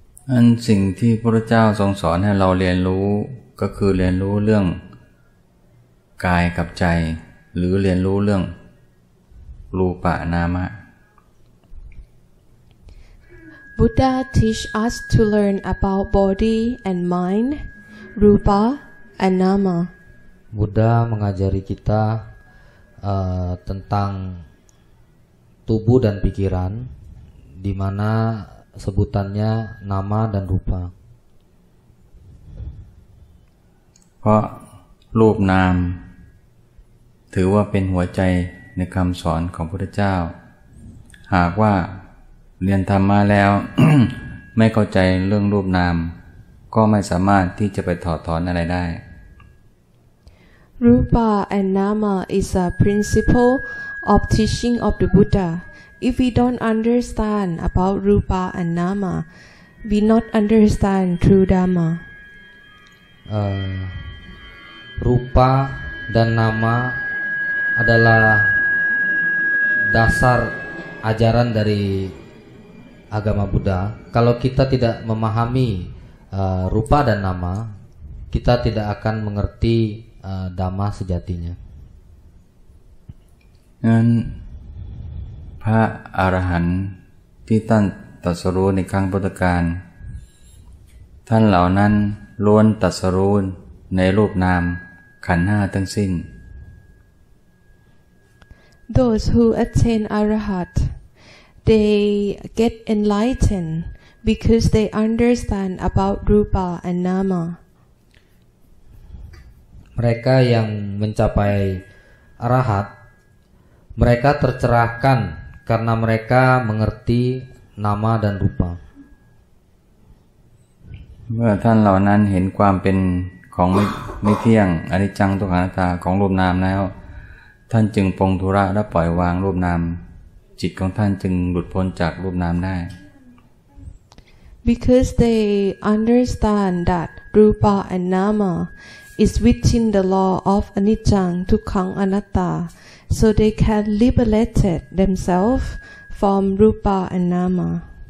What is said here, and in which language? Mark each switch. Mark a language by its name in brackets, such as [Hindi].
[Thai] อันสิ่งที่พระเจ้าทรงสอนให้เราเรียนรู้ก็คือเรียนรู้เรื่องกายกับใจหรือเรียนรู้เรื่อง รูปะนามะ [English] Buddha teach us to learn about body and mind, rupa and nama. [Indonesian] Buddha mengajari kita tentang tubuh dan pikiran, di mana sebutannya nama dan rupa. [Thai] เพราะรูปนามถือว่าเป็นหัวใจในคำสอนของพระพุทธเจ้าหากว่าเรียนธรรมะแล้ว ไม่เข้าใจเรื่องรูปนามก็ไม่สามารถที่จะไปถอดถอนอะไรได้ [English] Rupa and nama is a principle of teaching of the Buddha. If we don't understand about rupa and nama, we not understand true Dhamma. [Indonesian] Rupa dan nama adalah dasar ajaran dari agama Buddha. Kalau kita tidak memahami rupa dan nama, kita tidak akan mengerti Dhamma sejatinya. [Thai] นั้นพระอรหันต์ที่ท่านตรัสรู้ในครั้งพุทธกาลท่านเหล่านั้นล้วนตรัสรู้ในรูปนามขันธ์ห้าทั้งสิ้น [English] Those who attain Arahat, they get enlightened because they understand about rupa and nama. [Indonesian] Mereka yang mencapai arahat, mereka tercerahkan karena mereka mengerti nama dan rupa. [Thai] เมื่อท่านเหล่านั้นเห็นความเป็นของไม่เที่ยงอนิจจังทุกขังอนัตตาของรูปนามแล้วท่านจึงปรงธุระและปล่อยวางรูปนามจิตของท่านจึงหลุดพ้นจากรูปนามได้ [English] Because they understand that rupa and nama is within the law of anicca dukkha anatta, so they can liberate themselves from rupa and nama.